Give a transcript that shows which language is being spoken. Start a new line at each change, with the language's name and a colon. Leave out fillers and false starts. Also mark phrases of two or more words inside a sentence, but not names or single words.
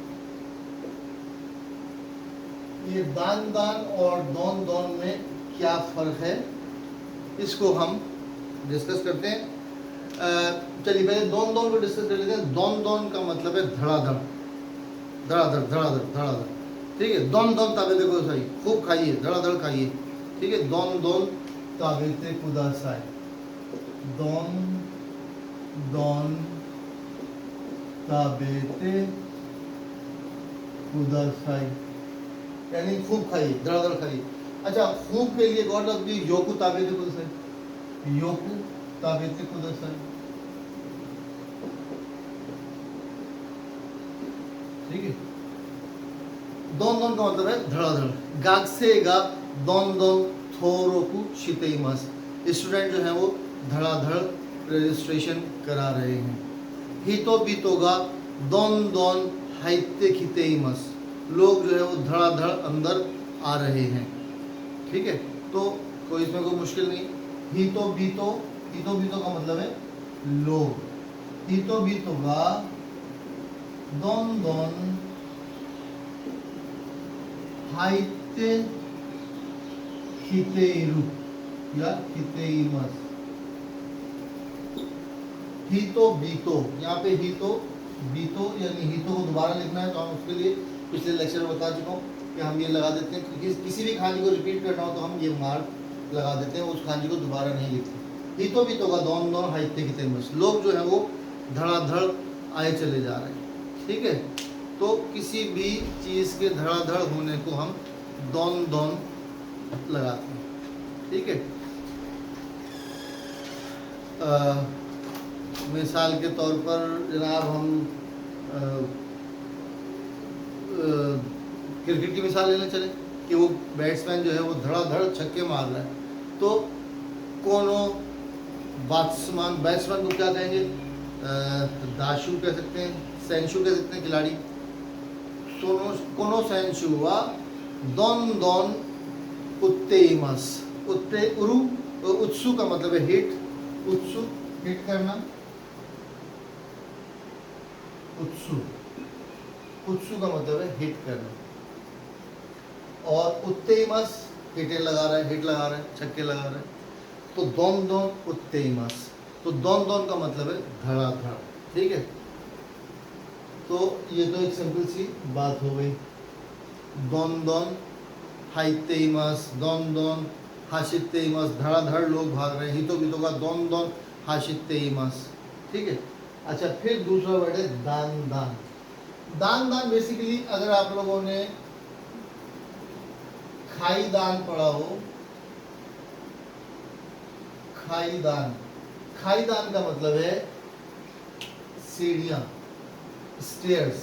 Hindi: ये
Japanese: だんだん
Hindi: और
Japanese: どんどん
Hindi: में क्या फ़र्क है, इसको हम डिस्कस करते हैं। चलिए पहले
Japanese: どんどん
Hindi: को डिस्कस कर लेते हैं।
Japanese: どんどん
Hindi: का मतलब है धड़ाधड़ धड़ाधड़ धड़ाधड़ धड़ाधड़। ठीक है,
Japanese: どんどん食べ
Hindi: देखो सही, खूब खाइए, धड़ाधड़ खाइए। ठीक है,
Japanese: どんどん食べてください、どんどん食べてください,
Hindi: यानी खूब खाइए, धड़ाधड़ खाइए। अच्छा, खूब के लिए गौर रखिए,
Japanese: よく食べてください、よく食べてください.
Hindi: ठीक है,
Japanese: どんどん
Hindi: का मतलब है धड़ाधड़।
Japanese: 学生がどんどん登録しています.
Hindi: स्टूडेंट जो है वो धड़ाधड़ रजिस्ट्रेशन करा रहे हैं।
Japanese: 人々がどんどん入ってきています.
Hindi: लोग जो है वो धड़ाधड़ अंदर आ रहे हैं। ठीक है, तो कोई इसमें कोई मुश्किल नहीं।
Japanese: 人々
Hindi: का मतलब है लोग।
Japanese: 人々がどんどん入ってきている या きています। 人々,
Hindi: यहाँ पे
Japanese: 人々
Hindi: यानी हितो को दोबारा लिखना है, तो हम उसके लिए पिछले लेक्चर में बता चुका हूँ कि हम ये लगा देते हैं कि किसी भी खांजी को रिपीट करना हो तो हम ये मार्क लगा देते हैं, उस खांजी को दोबारा नहीं लिखते।
Japanese: 人々かどんどん入ってきています.
Hindi: लोग जो है वो धड़ाधड़ आए चले जा रहे हैं। ठीक है, तो किसी भी चीज़ के धड़ाधड़ होने को हम
Japanese: どんどん
Hindi: लगाते हैं। ठीक है, मिसाल के तौर पर जनाब हम क्रिकेट की मिसाल लेने चले कि वो बैट्समैन जो है वो धड़ाधड़ छक्के मार रहा है, तो कोनो बैट्समैन को क्या कहेंगे? दाशु कह सकते हैं, सेंशु कह सकते हैं खिलाड़ी।
Japanese: この選手はどんどん打っています. 打って うる 打つ
Hindi: का मतलब है हिट, उत्सु हिट करना, उत्सु का मतलब है हिट करना। और उत्तेइमास हिट लगा रहा है, छक्के लगा रहा है, तो
Japanese: どんどん打っています.
Hindi: तो
Japanese: どんどん
Hindi: का मतलब है धड़ाधड़। ठीक है, तो ये तो एक सिंपल सी बात हो गई।
Japanese: どんどん入っています、どんどん走っています,
Hindi: धड़ाधड़ लोग भाग रहे हैं।
Japanese: 人々かどんどん走っています.
Hindi: ठीक है, अच्छा फिर दूसरा वर्ड है
Japanese: だんだん. だんだん
Hindi: बेसिकली अगर आप लोगों ने
Japanese: 階段
Hindi: पढ़ा हो,
Japanese: 階段
Hindi: का मतलब है सीढ़ियां, स्टेयर्स।